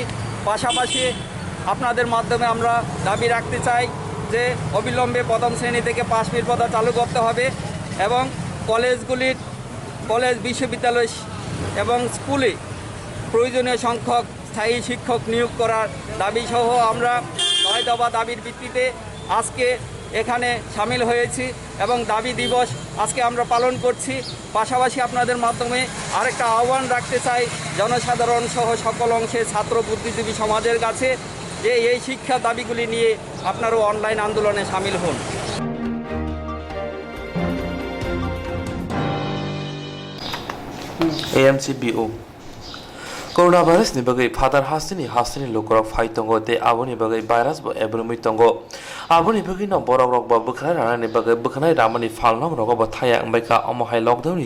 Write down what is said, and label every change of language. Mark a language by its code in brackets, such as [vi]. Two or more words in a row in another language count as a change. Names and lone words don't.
[bn] পাশাপাশি আপনাদের মাধ্যমে আমরা দাবি রাখতে চাই যে অবিলম্বে প্রথম শ্রেণী থেকে পাশ নির্ভরতা চালু করতে হবে এবং কলেজ বিশ্ববিদ্যালয় এবং স্কুলে প্রয়োজনীয় সংখ্যক স্থায়ী শিক্ষক নিয়োগ করার দাবিসহ আমরা 9 দফা দাবির ভিত্তিতে আজকে এখানে সামিল হয়েছি এবং দাবি দিবস আজকে আমরা পালন করছি। পাশাপাশি আপনাদের মাধ্যমে আরেকটা আহ্বান রাখতে চাই জনসাধারণ সহ সকল অংশে ছাত্র বুদ্ধিজীবী সমাজের কাছে যে এই শিক্ষা দাবিগুলি নিয়ে আপনারাও অনলাইন আন্দোলনে সামিল হন। [trp] AMCBO Corona virus ni bagai father hasini lokorok phai tongo te aboni bagai virus bo ebrumi tongo aboni bagai no borok rok ba bukhnai rana ni bagai bukhnai ramani falnong rok ba thaya angbai ka omohai lockdown ni